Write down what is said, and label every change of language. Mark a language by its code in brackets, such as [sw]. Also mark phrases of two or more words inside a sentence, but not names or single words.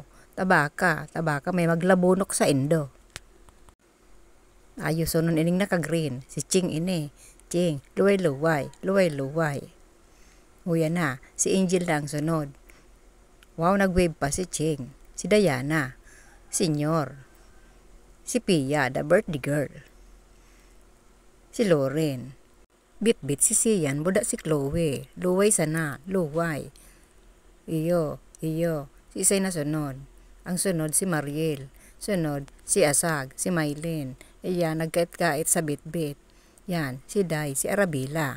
[bik] Tabaka, may maglabunok sa indo. Ayos, nun ining naka-green. Si Ching ini. Ching, luway. Huya na, si Angel na ang sunod. Wow, nag-wave pa si Ching. Si Diana. Senyor. Si Pia, [en] the birthday girl. [bik] Si Lauren. Bit si Sian, buda si Chloe. Luway sana, luway. Iyo. Si Isay na sunod. Ang sunod si Mariel. Sunod si Asag, si Maylin. Iyan, nagkait-kait sa bit-bit. Yan, si Day, si Arabila.